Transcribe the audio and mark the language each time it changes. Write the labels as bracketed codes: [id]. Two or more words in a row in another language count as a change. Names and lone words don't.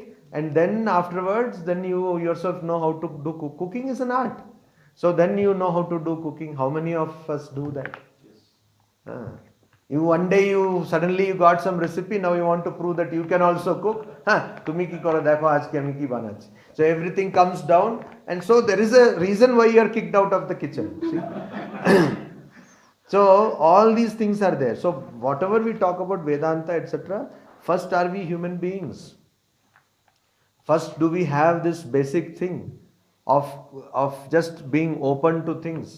[en] And then afterwards, then you yourself know how to do cooking is an art. So then you know how to do cooking. How many of us do that? You one day you suddenly got some recipe. Now you want to prove that you can also cook. [bn] Tumi ki koro dekho aaj ki ami ki banachi. [en] So everything comes down, and so there is a reason why you are kicked out of the kitchen. See? So all these things are there. So whatever we talk about Vedanta, etc. First, are we human beings? First, do we have this basic thing of just being open to things?